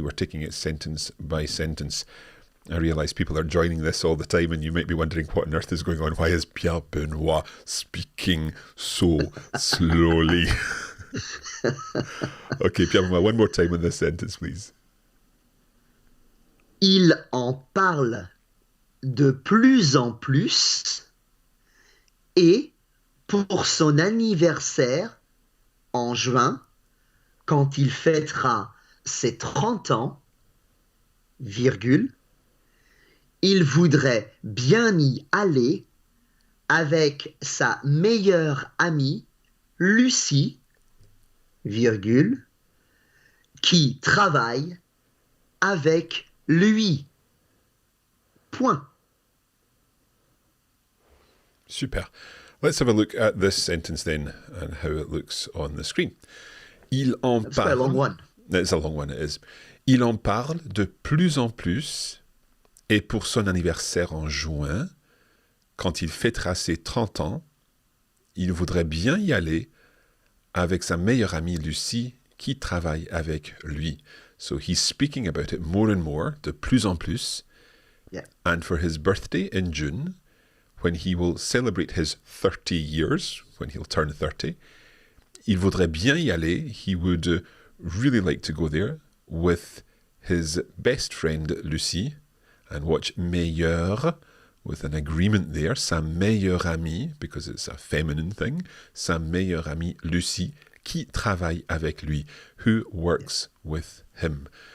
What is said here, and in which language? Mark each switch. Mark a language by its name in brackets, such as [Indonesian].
[English] We're taking it sentence by sentence. I realise people are joining this all the time, and you might be wondering what on earth is going on. Why is Pierre-Benoît speaking so slowly? Okay, Pierre-Benoît, one more time on this sentence, please. [French] Il en parle de plus en plus et pour son anniversaire en juin, quand il fêtera ses 30 ans, virgule, il voudrait bien y aller avec sa meilleure amie, Lucie, virgule, qui travaille avec lui. Point. Super. [English] Let's have a look at this sentence then and how it looks on the screen. [French] Il en [English] That's quite a long [French] parle. [English] one. It's a long one, it is. [French] Il en parle de plus en plus et pour son anniversaire en juin, quand il fêtera ses 30 ans, il voudrait bien y aller avec sa meilleure amie Lucie qui travaille avec lui. [English] So he's speaking about it more and more, de plus en plus. Yeah. And for his birthday in June, when he will celebrate his 30 years, when he'll turn 30, il voudrait bien y aller. He would really like to go there with his best friend Lucie and watch meilleure with an agreement there, sa meilleure amie, because it's a feminine thing, sa meilleure amie Lucie, qui travaille avec lui, who works with him.